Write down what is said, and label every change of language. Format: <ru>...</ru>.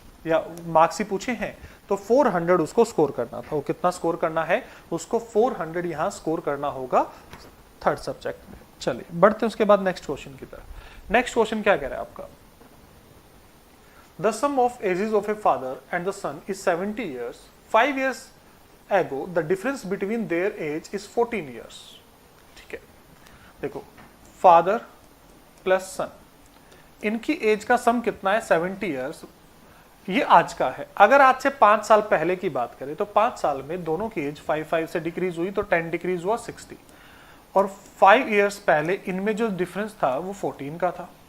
<hi>या मार्क्स ही पूछे हैं तो 400 उसको स्कोर करना था। वो कितना स्कोर करना है, उसको 400 यहाँ स्कोर करना होगा थर्ड सब्जेक्ट में। चलिए बढ़ते हैं उसके बाद नेक्स्ट क्वेश्चन की तरफ। नेक्स्ट क्वेश्चन क्या कह रहा है आपका,</hi> <en>The sum of ages of a father and the son is 70 years. 5 years ago the difference between their age is 14 years.</en> <hi>ठीक है, देखो फादर प्लस सन, इनकी एज का सम कितना है 70 ईयर्स, ये आज का है। अगर आज से 5 साल पहले की बात करें तो 5 साल में दोनों की एज 5 से डिक्रीज हुई तो 10 डिक्रीज हुआ 60, और 5 इयर्स पहले इनमें जो डिफरेंस था वो 14 का था।</hi>